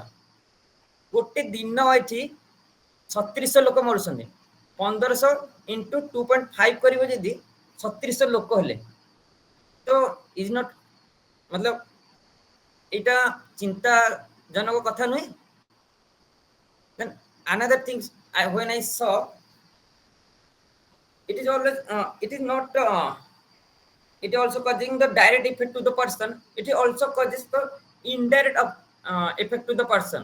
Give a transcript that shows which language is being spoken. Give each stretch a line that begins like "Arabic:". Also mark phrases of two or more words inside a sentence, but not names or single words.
Odia: ଗୋଟେ ଦିନ ଏଠି 3600 ଲୋକ ମରୁଛନ୍ତି, 1500 ଇଣ୍ଟୁ 2.5 କରିବ ଯଦି 3600 ଲୋକ ହେଲେ, ତ
English: is not
Odia: ମତଲବ ଏଇଟା ଚିନ୍ତାଜନକ କଥା ନୁହେଁ।
English: Then another things when I saw, it is always it is not it also causing the direct effect to the person, it also causes the indirect effect to the person.